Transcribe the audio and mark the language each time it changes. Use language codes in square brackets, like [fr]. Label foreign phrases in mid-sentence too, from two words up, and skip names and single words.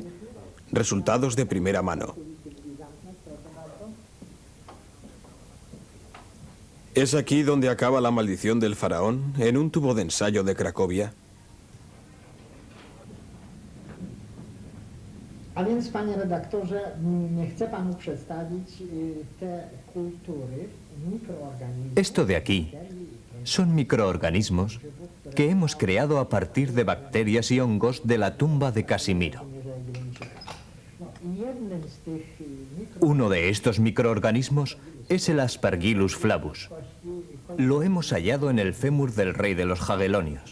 [es] Resultados de primera mano. ¿Es aquí donde acaba la maldición del faraón, en un tubo de ensayo de Cracovia? [pl] A więc, panie redaktorze, chcę panu przedstawić te kultury, mikroorganizmy. [es] Esto de aquí son microorganismos que hemos creado a partir de bacterias y hongos de la tumba de Casimiro. Uno de estos microorganismos es el Aspergillus flavus. Lo hemos hallado en el fémur del rey de los Jagellonios.